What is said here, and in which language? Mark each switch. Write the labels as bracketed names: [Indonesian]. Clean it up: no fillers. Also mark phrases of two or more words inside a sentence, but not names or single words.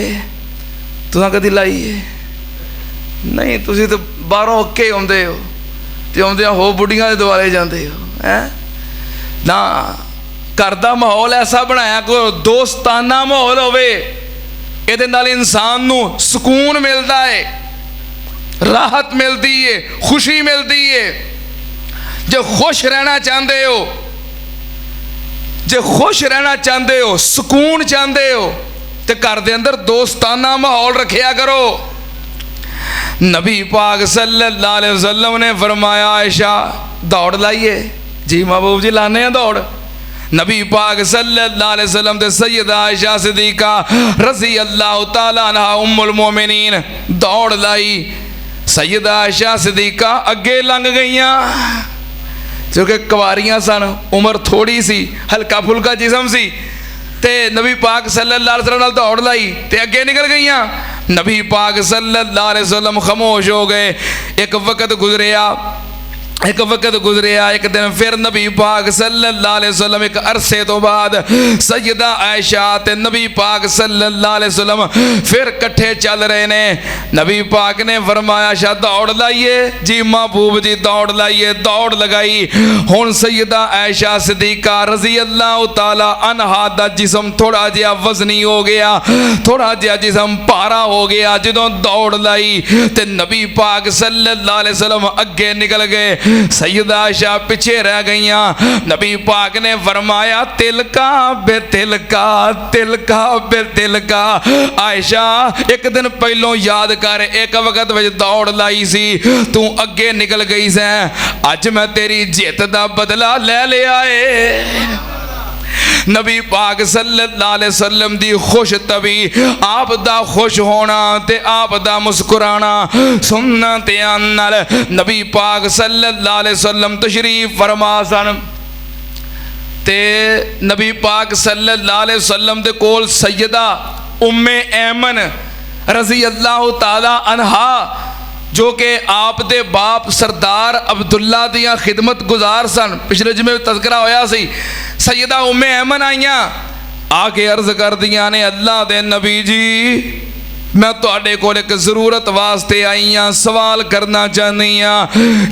[Punjabi] تساں کدی لائیے نہیں، تسی تو باہروں اکے آؤندے ہو تے آؤندیاں ہو بڈھیاں دے دوالے جاندے ہو ہیں نا. گھر دا ماحول ایسا بنایا کو دوستانہ ماحول ہووے، اہدے نال انسان نوں سکون ملدا ہے, [Urdu] راحت ملتی ہے، خوشی ملتی ہے. [Punjabi] جو خوش رہنا چاہتے ہو، جو خوش رہنا چاہتے ہو، سکون چاہتے ہو، تو گھر دے اندر دوستانہ ماحول رکھیا کرو. نبی پاک [Arabic] صلى الله عليه وسلم [Punjabi] نے فرمایا عائشہ دوڑ لائیے. جی محبوب جی لانے ہیں دوڑ. نبی پاک [Arabic] صلى الله عليه وسلم [Punjabi] تے سیدہ عائشہ صدیقہ [Arabic] رضي الله تعالى عنها أم المؤمنين [Punjabi] دوڑ لائی. سیدہ عائشہ صدیقہ اگے لنگھ گئیاں، کیونکہ کنواریاں سن، عمر تھوڑی سی، ہلکا پھلکا جسم سی، تے نبی پاک [Arabic] صلى الله عليه وسلم [Punjabi] دوڑ لائی تے اگے نکل گئیاں. نبی پاک [Arabic] صلى الله عليه وسلم [Punjabi] خاموش ہو گئے. ایک وقت گزریا، ایک دن فیر نبی پاک [Arabic] صلى الله عليه وسلم [Punjabi] ایک عرصے تو بعد سیدہ عائشہ تے نبی پاک [Arabic] صلى الله عليه وسلم [Punjabi] فیر کٹھے چل رہے نے. نبی پاک نے فرمایا عائشہ دوڑ لائیے. جی محبوب جی دوڑ لائیے۔ دوڑ لگائی. ہن سیدہ عائشہ صدیقہ [Arabic] رضي الله تعالى عنها [Punjabi] دا جسم تھوڑا جیہا وزنی ہو گیا، تھوڑا جیہا جسم بھارا ہو گیا. جدوں دوڑ لائی تے نبی پاک [Arabic] صلى الله عليه وسلم [Punjabi] اگے نکل گئے، سیدہ عائشہ پیچھے رہ گئیاں. نبی پاک نے فرمایا [Arabic] تلك بتلك، تلك بتلك. [Punjabi] عائشہ ایک دن پہلوں یاد کر، ایک وقت میں دوڑ لائی سی، تو اگے نکل گئی سیں، اج میں تیری جت دا بدلہ لے لیا ہے. نبی پاک [Arabic] صلى الله عليه وسلم [Punjabi] دی خوش طبی، آپ دا خوش ہونا تے آپ دا مسکرانا سننا تے نال نبی پاک [Arabic] صلى الله عليه وسلم [Punjabi] تشریف فرما سن. تے نبی پاک [Arabic] صلى الله عليه وسلم [Punjabi] دے کول سیدہ ام ایمن [Arabic] رضي الله تعالى عنها, [Punjabi] جو کہ آپ دے باپ سردار عبداللہ دیاں خدمت گزار سن، پچھلے جمعے میں تذکرہ ہویا سی. سیدہ ام ایمن آئیاں، آکے عرض کر دیاں نے اللہ دے نبی جی میں تہاڈے کول ایک ضرورت واسطے آئی ہاں، سوال کرنا چاہنی ہاں.